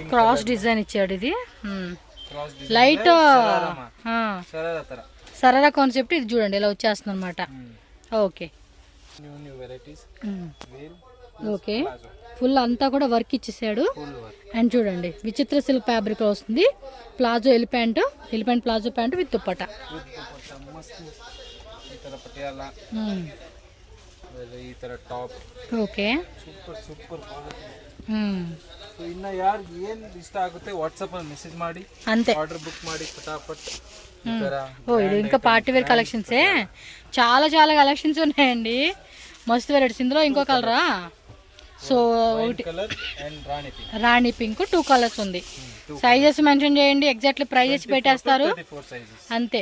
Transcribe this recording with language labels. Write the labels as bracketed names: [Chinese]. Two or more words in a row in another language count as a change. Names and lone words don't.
[English] cross design [Telugu] ఇచ్చాడు. ఇది లైట్ సరారా కాన్సెప్ట్. ఇది చూడండి ఇలా వచ్చేస్తుంది అనమాట. [English] okay okay, [Telugu] ఫుల్ అంతా కూడా వర్క్ ఇచ్చేసాడు. అండ్ చూడండి విచిత్ర [English] silk fabric [Telugu] వస్తుంది. [English] palazzo elephant palazzo pant with dupatta. [Kannada] ಓಕೆ ಸೂಪರ್ ಇನ್ನ ಯಾರು ಏನ್ ಇಷ್ಟ ಆಗುತ್ತೆ ವಾಟ್ಸ್ಆಪ್ ಅಲ್ಲಿ ಮೆಸೇಜ್ ಮಾಡಿ ಅಂತೆ [English] order book [Kannada] ಮಾಡಿ ಫಟಾಫಟ್. [Telugu] ఇది ఇంకా [English] party wear collections. [Telugu] చాలా చాలా కలెక్షన్స్ ఉన్నాయండి, మస్తు వెరైటీస్. ఇందులో ఇంకో కలరా? సో రాణి పింక్ 2 కలర్స్ ఉంది. సైజెస్ మెన్షన్ చేయండి, [English] exactly prices [Telugu] పెట్టేస్తారు అంతే.